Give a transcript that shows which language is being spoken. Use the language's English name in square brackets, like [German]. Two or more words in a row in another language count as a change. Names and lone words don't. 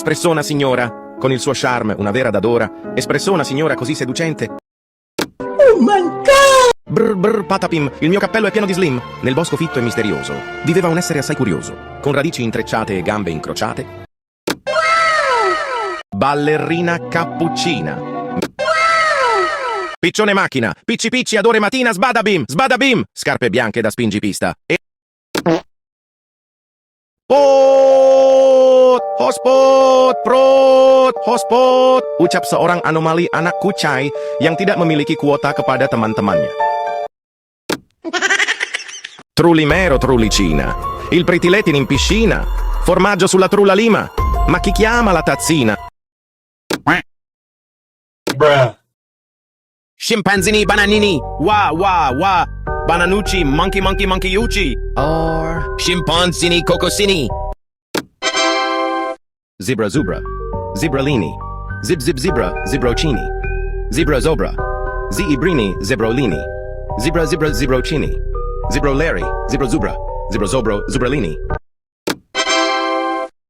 [Italian] espressò una signora, con il suo charme, una vera dadora, espressò una signora così seducente. [English] Oh my God! [Italian] Brr brr patapim, il mio cappello è pieno di slim. Nel bosco fitto e misterioso viveva un essere assai curioso, con radici intrecciate e gambe incrociate. Ballerina cappuccina. Piccione macchina, picci picci ad ore mattina, sbadabim, scarpe bianche da spingipista. E... [Indonesian] Hotspot, ucap seorang anomali anak kucai yang tidak memiliki kuota kepada teman-temannya. [Italian] Trulimero trulicina, il pretiletin in piscina, formaggio sulla trulla lima, ma chi chiama la tazzina? Bruh. Scimpanzini bananini, wa, bananucci, monkey ucci, or scimpanzini cocosini. Zebra zubra, zebralini, zebra, zebrocini, zebra zobra, ibrini, zebrolini, zebra zebrocini, zebroleri, zebra zubra, zebra zobro, zebralini.